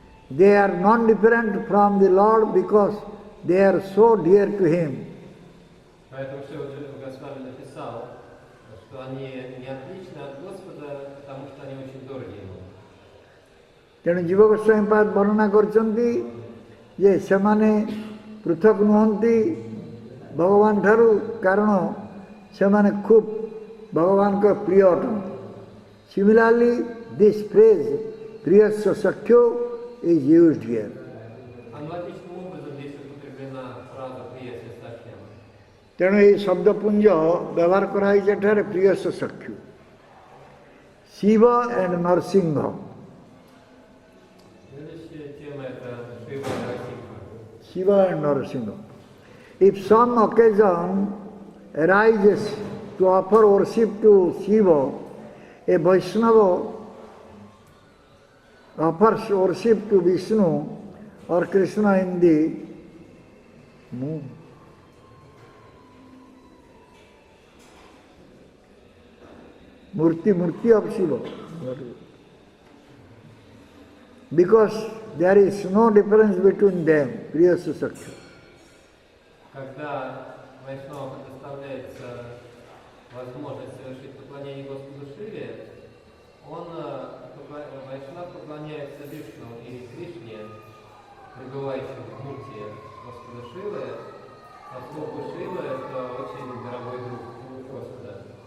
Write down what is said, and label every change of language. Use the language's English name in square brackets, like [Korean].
[English] They are non-different from the Lord because they are so dear to Him. [Russian] Поэтому Шрила Госвами написал, что они не отличны от Господа, потому что они очень дороги Ему. [Odia] ତେଣୁ ଜୀବ ଗୋସ୍ୱାମୀ ପାଦ ବର୍ଣ୍ଣନା କରିଛନ୍ତି ଯେ ସେମାନେ ପୃଥକ ନୁହନ୍ତି ଭଗବାନ ଠାରୁ, କାରଣ ସେମାନେ ଖୁବ୍ ଭଗବାନଙ୍କ ପ୍ରିୟ ଅଟନ୍ତି। [English] Similarly, this phrase priyasya sakhyo is used here. [Russian] Аналогичным образом здесь употреблена фраза «приясya сакхьям». [Odia] ତେଣୁ ଏହି ଶବ୍ଦପୁଞ୍ଜ ବ୍ୟବହାର କରାଯାଇଛି ଏଠାରେ ପ୍ରିୟସ୍ୟ ସଖ୍ୟୁ। [English] Shiva and Narasimha. [Russian] Следующая тема это Шива и Нарасимха. [English] Shiva and Narasimha. If some occasion arises to offer worship to Shiva, a Vaishnava offers worship to Vishnu or Krishna in the moon. Murti of Shiva. Because there is no difference between them, Priyasya Sakhya. [Russian] Когда Вайшнава предоставляется возможность совершить поклонение Господу Шиве, Вайшнав поклоняется Вишну и Кришне, пребывающим в мурте Господа Шивы, поскольку Шива это очень дорогой друг Господа.